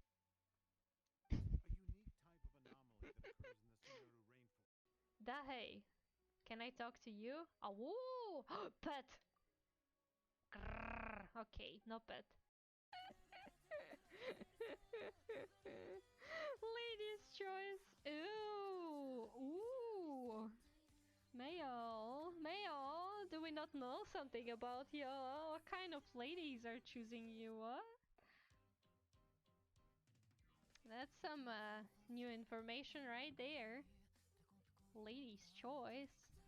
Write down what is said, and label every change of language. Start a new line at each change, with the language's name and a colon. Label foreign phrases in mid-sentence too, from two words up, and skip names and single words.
English: Dahe, can I talk to you? Oh, pet! Grrr. Okay, no pet. Ladies' choice. Ooh, ooh. Mayo, Mayo, do we not know something about you? What kind of ladies are choosing you? What? That's some new information right there. Ladies' choice.